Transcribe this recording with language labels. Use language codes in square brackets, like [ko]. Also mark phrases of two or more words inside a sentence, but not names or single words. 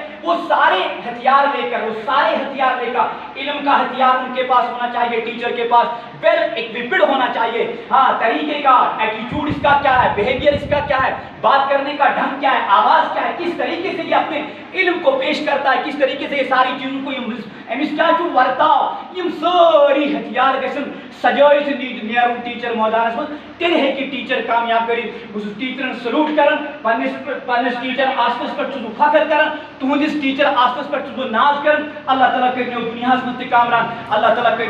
[ur] وہ سارے ہتھیار لے کر علم کا ہتھیار ان کے پاس ہونا چاہیے, ٹیچر کے پاس [en] well equipped [ur] ہونا چاہیے. ہاں, طریقے کا ایٹیٹیوڈ اس کا کیا ہے, بیہیویئر اس کا کیا ہے, بات کرنے کا ڈھنگ کیا ہے, آواز کیا ہے, کس طریقے سے یہ اپنے علم کو پیش کرتا ہے, کس طریقے سے یہ ساری چیزوں کو [ks] یم ساری ہتھیار گژھن سجائت نیرن ٹیچر مٲدانس منٛز. تیٚلہِ ہیٚکہِ ٹیچر کامیاب کٔرِتھ. بہٕ چھُس ٹیچرن سلوٗٹ کران, پننس ٹیچر آسنس پٮ۪ٹھ چھُس بہٕ فخر کران, تُہنٛدس ٹیچر آسنس پٮ۪ٹھ چھُس بہٕ ناز کران. اللہ تعالیٰ کٔرِنو دُنیاہس منٛز تہِ کامران, اللہ تعالیٰ کٔرِنو